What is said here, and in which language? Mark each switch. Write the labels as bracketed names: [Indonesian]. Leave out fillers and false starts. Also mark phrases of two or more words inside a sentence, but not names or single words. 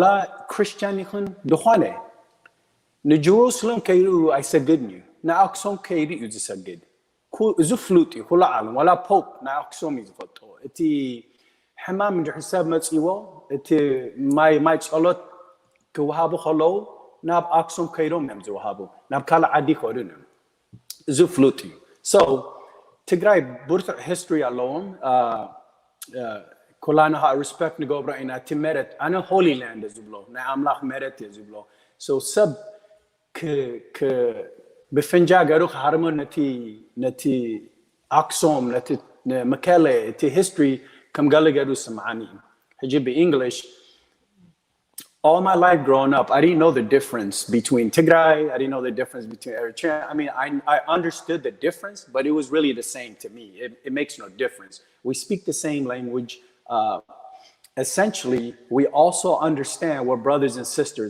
[Tigrinya] ክርስቲያን ይኹን ድኾነ ንጀሩሳሌም ከይዱ ኣይሰግድን እዩ ንኣክሱም ከይዱ እዩ ዝሰግድ እዚ ፍሉጥ እዩ ኩሉ ዓለም ዋላ ፖፕ ንኣክሱም እዩ ዝፈልጦ እቲ ሕማም እንድሕር ሰብ መፂዎ እቲ ማይ ጸሎት ክወሃቡ ከለዉ ናብ ኣክሱም ከይዶም እዮም ዝወሃቡ ናብ ካልእ ዓዲ ከይዱን እዮም እዚ ፍሉጥ እዩ so ትግራይ ብርቱዕ history ኣለዎም ኩላና respect ንገብሮ ኢና እቲ መሬት ኣነ [English] holy land [Tigrinya] እዩ ዝብሎ ናይ ኣምላኽ መሬት እዩ ዝብሎ so ሰብ ብፍንጃ ገይሩ ክሃርሞ ነቲ ኣክሱም ነቲ መቀለ እቲ history ከም ገለ ገይሩ ስምዓኒ ሕጂ ብእንግሊሽ [English] all my life growing up, I didn't know the difference between Tigray, I didn't know the difference between Eritrea. I mean, I understood the difference, but it was really the same to me. It makes no difference. We speak the same language. Essentially, we also understand we're brothers and sisters.